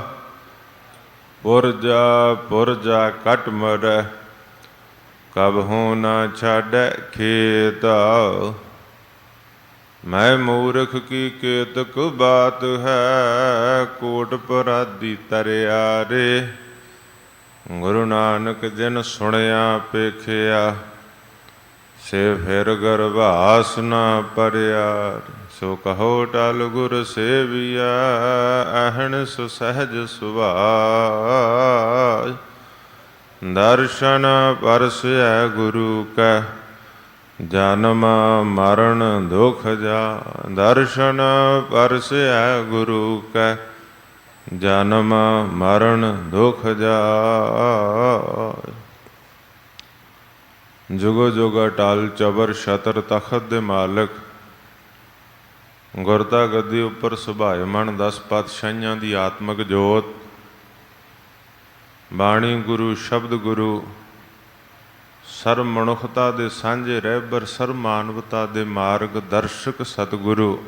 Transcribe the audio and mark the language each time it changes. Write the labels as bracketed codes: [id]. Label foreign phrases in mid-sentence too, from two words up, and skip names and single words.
[pa] ਪੁਰਜਾ ਕਟ ਮਰੈ, ਕਬਹੂੰ ਨ ਛਾਡੈ ਖੇਤਾ। ਮੈਂ ਮੂਰਖ ਕੀ ਕੇਤਕ ਬਾਤ ਹੈ, ਕੋਟ ਪਰਾਧੀ ਤਰਿਆ ਰੇ। ਗੁਰੂ ਨਾਨਕ ਜਿਨ ਸੁਣਿਆ ਪੇਖਿਆ, ਸੇ ਫਿਰ ਗਰਭਾਸ ਨ ਪਰਿਆ। ਸੋ ਕਹੋ ਟਲ ਗੁਰ ਸੇਵਿਆ, ਅਹਨ ਸੁਸਹਜ ਸੁਭਾਸ਼। ਦਰਸ਼ਨ ਪਰਸੈ ਗੁਰੂ ਕੈ, ਜਨਮ ਮਰਣ ਦੁਖ ਜਾ। ਦਰਸ਼ਨ ਪਰਸੈ ਗੁਰੂ ਕੈ, ਜਨਮ ਮਰਣ ਦੁਖ ਜਾਏ। ਜੁਗੋ ਜੁਗ ਅਟਲ ਚਵਰ ਛਤਰ ਤਖਤ ਦੇ ਮਾਲਕ, ਗੁਰਤਾ ਗੱਦੀ ਉਪਰ ਸੁਭਾਇਮਾਨ 10 ਪਾਤਸ਼ਾਹੀਆਂ ਦੀ ਆਤਮਕ ਜੋਤ। ਬਾਣੀ ਗੁਰੂ ਸ਼ਬਦ ਗੁਰੂ, ਸਰਵ ਮਨੁਖਤਾ ਦੇ ਸਾਂਝੇ ਰਹਿਬਰ, ਸਰਵ ਮਾਨਵਤਾ ਦੇ ਮਾਰਗ ਦਰਸ਼ਕ ਸਤਗੁਰੂ।